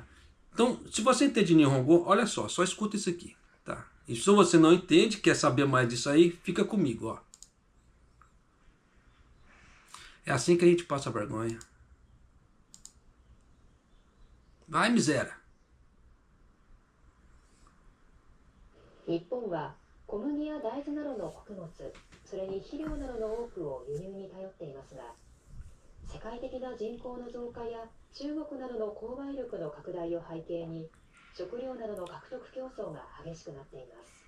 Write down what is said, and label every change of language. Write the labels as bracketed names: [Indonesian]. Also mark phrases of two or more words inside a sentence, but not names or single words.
[Portuguese] Então, se você entende Nihongo, olha só escuta isso aqui, tá? E se você não entende, quer saber mais disso aí, fica comigo, ó. É assim que a gente passa vergonha. Vai, miséria. [Japanese] 日本は小麦や大豆などの穀物、それに肥料などの多くを輸入に頼っていますが、世界的な人口の増加や中国などの購買力の拡大を背景に、食料などの獲得競争が激しくなっています。